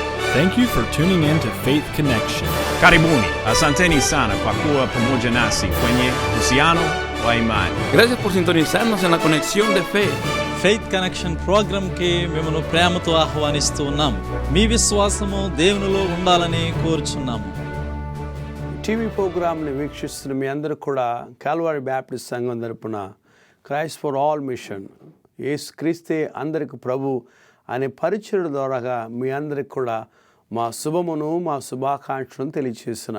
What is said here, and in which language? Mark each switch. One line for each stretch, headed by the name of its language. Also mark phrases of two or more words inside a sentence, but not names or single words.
English: Thank you for tuning in to Faith Connection.
Swahili: Karibuni, asanteni sana kwa kuwa pamoja nasi kwenye uhusiano wa imani.
Spanish: Gracias por sintonizarnos en la conexión de fe.
Telugu: ఫెయిత్ కనెక్షన్ ప్రోగ్రామ్కి మిమ్మల్ని ప్రేమతో ఆహ్వానిస్తూ ఉన్నాము. మీ విశ్వాసము దేవునిలో ఉండాలని కోరుచున్నాము.
English: TV program
Telugu: వీక్షిస్తున్న మీ అందరూ కూడా కాల్వరీ బ్యాప్టిస్ట్ సంఘం తరపున క్రైస్ట్ ఫర్ ఆల్ మిషన్ యేసు క్రీస్తే అందరికి ప్రభు అనే పరిచయం ద్వారాగా మీ అందరికి కూడా మా శుభమును మా శుభాకాంక్షలను తెలియజేస్తున్నాం.